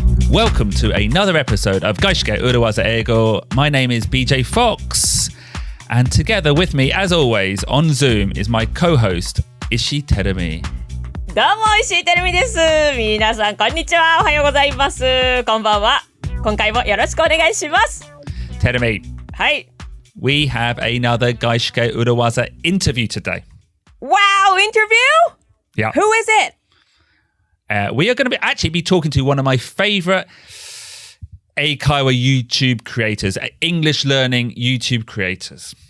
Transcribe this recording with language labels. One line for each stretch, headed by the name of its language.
English: Welcome to another episode of 外資系裏技英語. My name is BJ Fox. And together with me, as always, on Zoom is my co-host, Ishii Terumi.
Japanese: どうも石井てるみです。皆さんこんにちは。おはようございます。こんばんは。今回もよろしくお願いします。
English: Terumi.
Japanese: はい。
English: We have another 外資系裏技 interview today. Wow, interview? Yeah. Who is it? We are going to actually be talking to one of my favorite Eikaiwa YouTube creators, English learning YouTube creators.